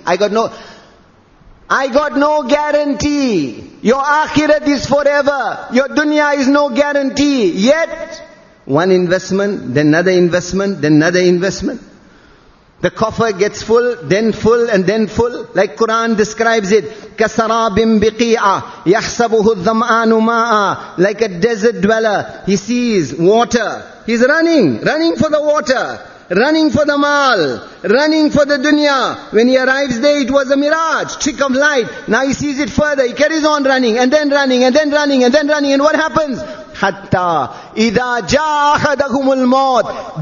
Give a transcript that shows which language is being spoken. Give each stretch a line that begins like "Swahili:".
English: I got no guarantee. Your akhirat is forever. Your dunya is no guarantee. Yet, one investment, then another investment, then another investment. The coffer gets full, and then full. Like Quran describes it,
Arabic: كَسَرَابٍ بِقِيعَةٍ يَحْسَبُهُ الظَّمْآنُ مَاءً.
English: Like a desert dweller, he sees water. He's running for the water, running for the mal, running for the dunya. When he arrives there, it was a mirage, trick of light. Now he sees it further. He carries on running, and then running, and then running, and then running. And what happens?
Arabic: حَتَّى إِذَا جَاءَ أَحَدَهُمُ الْمَوْتِ.